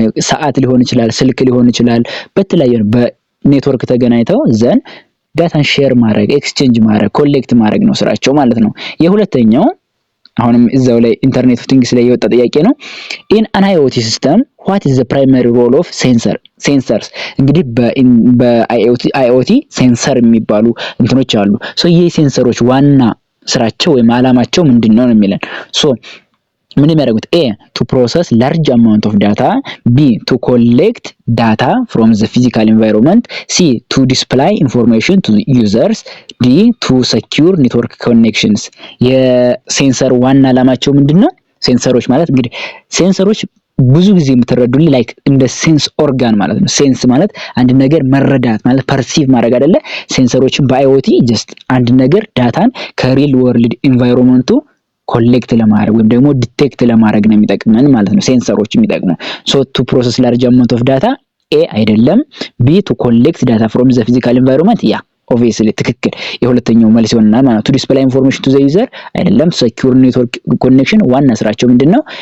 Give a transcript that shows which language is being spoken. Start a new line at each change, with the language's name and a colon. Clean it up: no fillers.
Amharic: ሰዓት ሊሆን ይችላል፣ ስልክ ሊሆን ይችላል፣ በተለያዩ በኔትወርክ ተገናኝተው ዘን ዳታን ሼር ማድረግ ኤክስቼንጅ ማድረግ ኮሌክት ማድረግ ነው ስራቸው ማለት ነው። የሁለተኛው አሁንም እዛው ላይ ኢንተርኔት ኦፍ ቲንግስ ላይ የወጣ ጥያቄ ነው።
English: in an IoT system what is the primary role of sensors?
Amharic: እንግዲህ በIoT ሴንሰር የሚባሉ እንትኖች አሉ። ይህ ሴንሰሮች ዋና ስራቸው ወይም አላማቸው ምንድነው ነው የሚለን። ምን የሚያደርጉት?
English: A. to process large amount of data. B. to collect data from the physical environment. C. to display information to users. D. to secure network connections.
Amharic: የሴንሰር ዋና አላማቸው ምንድነው? ሴንሰሮች ማለት እንግዲህ ሴንሰሮች ብዙ ጊዜ የምትረዱልኝ ላይክ እንደ ሴንስ ኦርጋን ማለት ነው። ሴንስ ማለት አንድ ነገር መረዳት ማለት ፐርሲቭ ማድረግ አይደለ? ሴንሰሮችን በIoT ጀስት አንድ ነገር ዳታን ከሪል ወርልድ ኢንቫይሮንመንቱ ኮሌክት ለማድረግ ወይም ደግሞ ዲቴክት ለማድረግ ነው የሚጠቅመን ማለት ነው። ሴንሰሮች የሚጠቅሙ
English: to process large amount of data
Amharic: A አይደለም። B.
English: to collect data from the physical environment ያ obviously
Amharic: ትክክል የሁለተኛው መልስ ይሆናል ማለት ነው።
English: to display information to the user አይደለም። secure network connection
Amharic: ዋና ስራቸው ምንድነው?